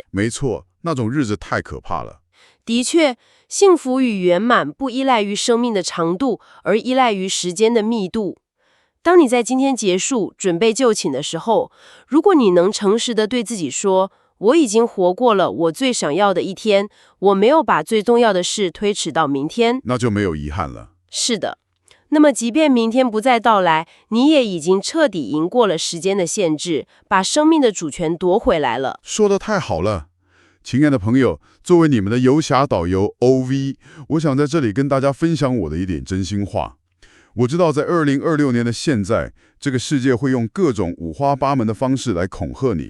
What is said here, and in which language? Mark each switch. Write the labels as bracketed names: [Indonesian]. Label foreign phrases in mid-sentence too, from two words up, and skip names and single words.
[Chinese] 沒錯，那種日子太可怕了。的確，幸福與圓滿不依賴於生命的長度，而依賴於時間的密度。當你在今天結束、準備就寢的時候，如果你能誠實地對自己說：“我已經活過了我最想要的一天，我沒有把最重要的事推遲到明天”，那就沒有遺憾了。是的，那麼即便明天不再到來，你也已經徹底贏過了時間的限制，把生命的主權奪回來了。說得太好了，親愛的朋友，作為你們的遊俠導遊 OV， 我想在這裡跟大家分享我的一點真心話。我知道在2026年的現在，這個世界會用各種五花八門的方式來恐嚇你。